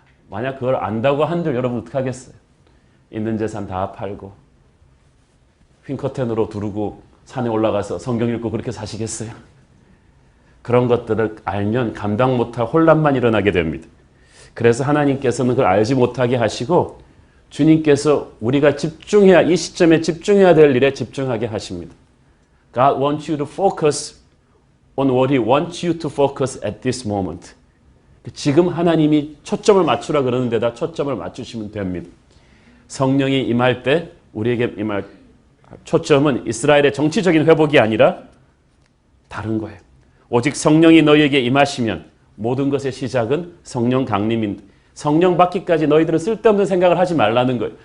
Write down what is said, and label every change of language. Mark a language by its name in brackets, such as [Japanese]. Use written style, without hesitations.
[Korean] 만약 그걸 안다고 한들 여러분 어떡하겠어요? 있는 재산 다 팔고 휜커튼으로 두르고 산에 올라가서 성경 읽고 그렇게 사시겠어요? 그런 것들을 알면 감당 못할 혼란만 일어나게 됩니다. 그래서 하나님께서는 그걸 알지 못하게 하시고 주님께서 우리가 집중해야 이 시점에 집중해야 될 일에 집중하게 하십니다. [English] God wants you to focus on what He wants you to focus at this moment. [Korean] 지금 하나님이 초점을 맞추라 그러는 데다 초점을 맞추시면 됩니다. 성령이 임할 때 우리에게 임할 초점은 이스라엘의 정치적인 회복이 아니라 다른 거예요. 오직 성령이 너희에게 임하시면 모든 것의 시작은 성령 강림인데 성령 받기까지 너희들은 쓸데없는 생각을 하지 말라는 거예요.